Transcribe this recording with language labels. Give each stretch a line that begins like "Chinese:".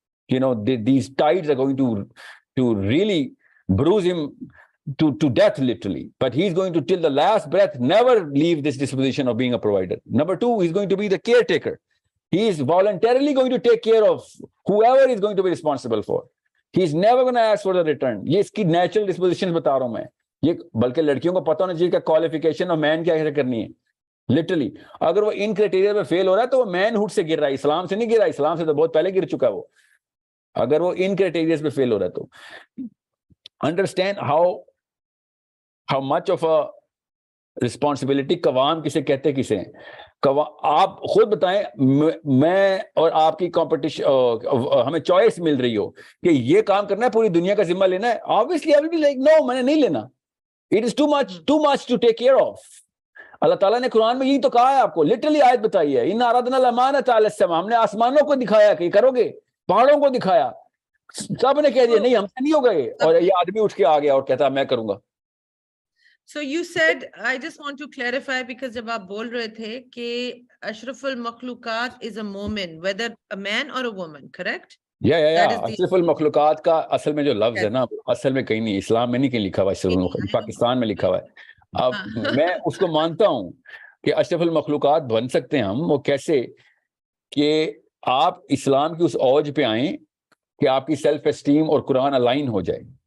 English: You know, these tides are going to really bruise him to death, literally. But he's going to, till the last breath, never leave this disposition of being a provider. Number two, he's going to be the caretaker. He is voluntarily going to take care of whoever is going to be responsible for. He is never going to ask for the return.
Urdu: یہ اس کی natural disposition بتا رہا ہوں میں. یہ بلکہ لڑکیوں کو پتہ ہونا چاہیے کہ کوالیفیکیشن آف مین کیا کرنی ہے. لٹرلی اگر وہ ان کرائٹیریا پہ فیل ہو رہا ہے تو وہ مین ہوڈ سے گر رہا ہے, اسلام سے نہیں گر رہا. اسلام سے تو بہت پہلے گر چکا ہے وہ. اگر وہ ان کرائٹیریا پہ فیل ہو رہا ہے تو
English: Understand how much of a responsibility.
Urdu: قوام کسے کہتے کسے ہیں؟ آپ خود بتائیں, میں اور آپ کی کمپٹیشن, ہمیں چوائس مل رہی ہو کہ یہ کام کرنا ہے, پوری دنیا کا ذمہ لینا ہے,
English: obviously I will be like no,
Urdu: میں نے نہیں لینا.
English: It is too much to take care of.
Urdu: اللہ تعالیٰ نے قرآن میں یہی تو کہا ہے آپ کو, لٹرلی آیت بتائی ہے,
Arabic: ان اردنا الامانۃ علی السماء.
Urdu: ہم نے آسمانوں کو دکھایا کہ کرو گے, پہاڑوں کو دکھایا, سب نے کہہ دیا نہیں ہم سے نہیں ہوگا یہ, اور یہ آدمی اٹھ کے آ گیا اور کہتا میں کروں گا.
English: So you said, I just want to clarify because
Urdu: جب آپ بول رہے تھے کہ اشرف المخلوقات
English: is a مومن, whether a man or a woman, correct?
Urdu: یا اشرف المخلوقات کا اصل میں جو لفظ ہے نا, اصل میں کہیں نہیں, اسلام میں نہیں کہیں لکھا ہوا اشرف المخلوقات, پاکستان میں لکھا ہوا ہے. اب میں اس کو مانتا ہوں کہ اشرف المخلوقات بن سکتے ہیں ہم. وہ کیسے کہ آپ اسلام کی اس اوج پہ آئیں کہ آپ کی سیلف اسٹیم اور قرآن الائن ہو جائے.